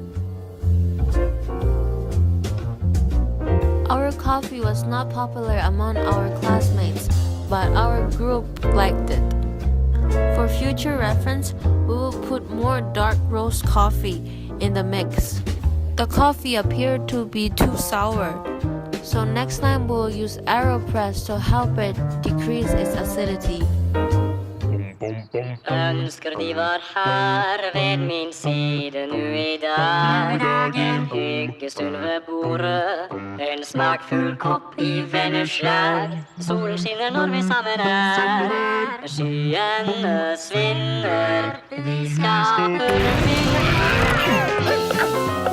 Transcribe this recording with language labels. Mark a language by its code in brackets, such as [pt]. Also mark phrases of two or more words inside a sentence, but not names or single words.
[en] Our coffee was not popular among our classmates, but our group liked it. For future reference, we will put more dark roast coffee in the mix. The coffee appeared to be too sour, so next time we'll use AeroPress to help it decrease its acidity. [sv] Önskar de var här vid min sida nu idag. En hyggestund vid bordet, en smakfull kopp i vänners slag. [no] Solen skinner når vi sammen er, skyene svinner. Vi skaper en ny